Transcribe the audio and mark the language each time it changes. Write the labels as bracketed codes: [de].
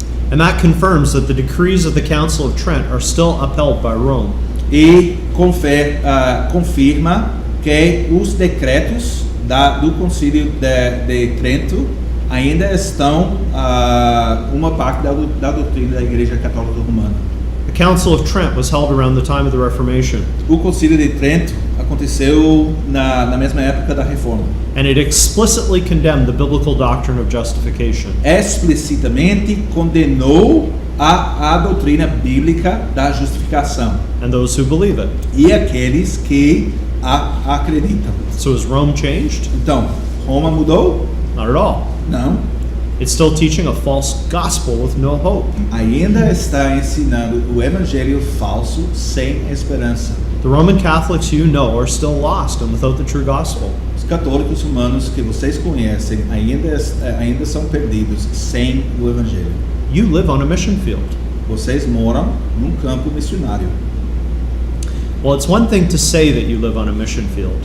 [en] And that confirms that the decrees of the Council of Trent are still upheld by Rome. [pt] E confirma que os decretos do Concílio de Trento ainda estão uma parte da doutrina da Igreja Católica Romana. [en] The Council of Trent was held around the time of the Reformation, [pt] O Concílio de Trento aconteceu na mesma época da Reforma. [en] and it explicitly condemned the biblical doctrine of justification. [pt] Explicitamente condenou a doutrina bíblica da justificação [en] And those who believe it. [pt] e aqueles que a acreditam. [en] So is Rome changed? [pt] Então, Roma mudou? [en] Not at all. [pt] Não. [en] It's still teaching a false gospel with no hope. [pt] Ainda está ensinando o evangelho falso sem esperança. [en] The Roman Catholics you know are still lost and without the true gospel. [pt] Os católicos romanos que vocês conhecem ainda são perdidos sem o evangelho. [en] You live on a mission field. [pt] Vocês moram num campo missionário. [en] Well, it's one thing to say that you live on a mission field.